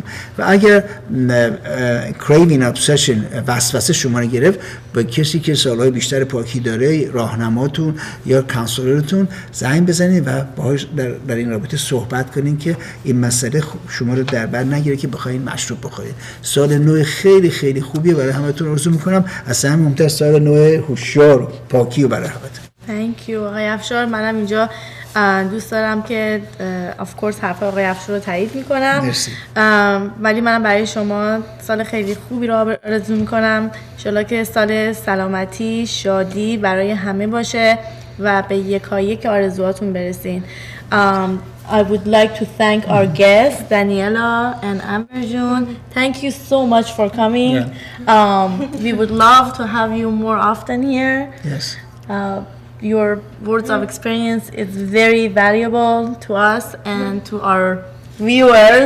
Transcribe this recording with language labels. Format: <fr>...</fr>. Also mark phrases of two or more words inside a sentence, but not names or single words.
<fa>و اگر</fa> <en>craving obsession</en> <fa>وسوسه شما رو گرفت، با کسی که سالهای بیشتر پاکی داره، راهنماتون یا کانسلرتون زنگ بزنید و باهاش در این رابطه صحبت کنین که این مسئله شما رو در بر نگیره که بخواید مشروب بخورید. سال نو خیلی خیلی خوبیه برای همتون. آرزو میکنم از همه مهمتر سال نو هوشیار و پاکی و برای همتون.</fa> <en>Thank you</en> <fa>آقای افشار. منم اینجا دوست دارم که</fa> <en>of course</en> <fa>حرف آقای افشار رو تایید میکنم. مرسی. ولی منم برای شما سال خیلی خوبی رو آرزو میکنم. ان شاءالله که سال سلامتی، شادی برای همه باشه و به یکایک آرزوهاتون برسین.</fa> <en>I would like to thank our guests, Daniela and Amberjun. Thank you so much for coming. We would love to have you more often here. Yes. Your words of experience is very valuable to us and to our viewers,</en>